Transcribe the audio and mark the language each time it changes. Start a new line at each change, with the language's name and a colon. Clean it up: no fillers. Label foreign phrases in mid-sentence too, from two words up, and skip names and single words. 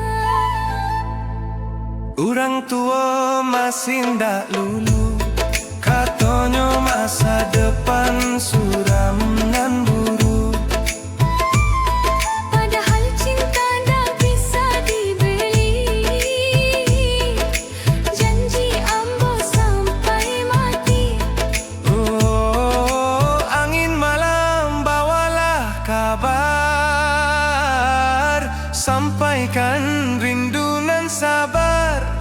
Minangkabau: Orang tua masih ndak lulu, katanya masa depan suram nan buruk.
Indonesian: Padahal cinta tak bisa dibeli,
Minangkabau: janji ambo sampai mati.
Indonesian: Oh, angin malam bawalah kabar, sampaikan rindu nan sabar.